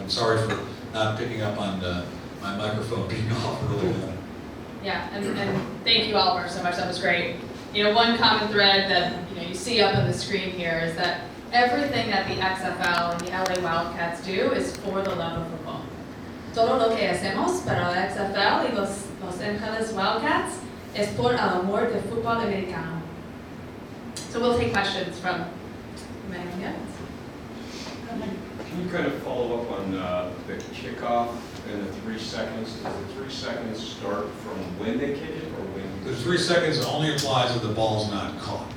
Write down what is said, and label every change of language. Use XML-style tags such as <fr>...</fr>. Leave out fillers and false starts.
<en>I'm sorry for not picking up on my microphone being off earlier. Yeah, and thank you, Oliver, so much. That was great. One common thread that you see up on the screen here is that everything that the XFL and the LA Wildcats do is for the love of football.</en> <es>Todo lo que hacemos para la XFL y los Angeles Wildcats es por el amor del fútbol americano.</es> <en>So we'll take questions from many of you. Can you kind of follow up on the kickoff and the 3 seconds? Does the 3 seconds start from when they kick it or when? The 3 seconds only applies if the ball's not caught.</en>